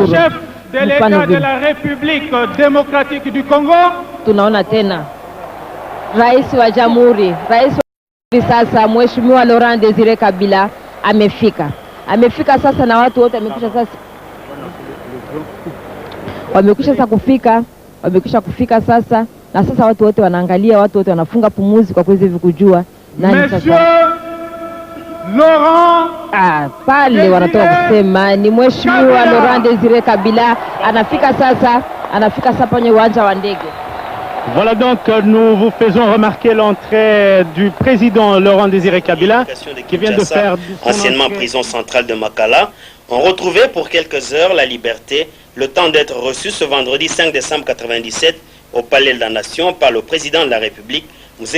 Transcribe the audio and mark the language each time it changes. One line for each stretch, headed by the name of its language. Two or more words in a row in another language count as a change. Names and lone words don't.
French: Le chef de l'État de la République démocratique du Congo.
Swahili: Tunaona tena rais wa jamhuri, sasa Mheshimiwa Laurent Desire Kabila amefika sasa, na watu wote wamekwisha kufika sasa. Na sasa watu wote wanaangalia, watu wote wanafunga pumuzi kwa kuweza kujua nani sasa. Laurent pale wanatoka kusema ni Mheshimiwa Laurent Desire Kabila anafika sasa kwenye uwanja wa ndege.
French: Voilà donc nous vous faisons remarquer l'entrée du président Laurent Desire Kabila qui vient de faire anciennement prison centrale de Makala, ont retrouvé pour quelques heures la liberté, le temps d'être reçu ce vendredi 5 décembre 1997 au Palais de la Nation par le président de la République, M.